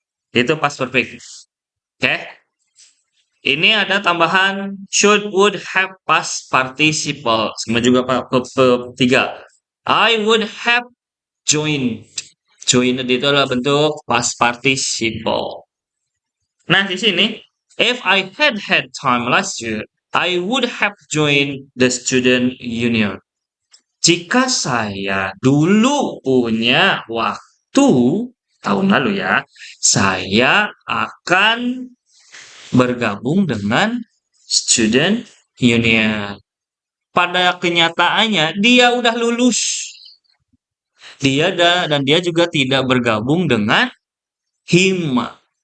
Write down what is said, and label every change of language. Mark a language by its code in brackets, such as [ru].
[id] Itu past perfect. Oke. Ini ada tambahan should, would, have past participle. Sama juga [en] verb 3. I would have joined. [id] Joined itu adalah bentuk past participle. Nah, di sini, [en] if I had time last year, I would have joined the student union. [id] Jika saya dulu punya waktu, tahun lalu ya, saya akan bergabung dengan student union. Pada kenyataannya, dia udah lulus. Dan dia juga tidak bergabung dengan hima.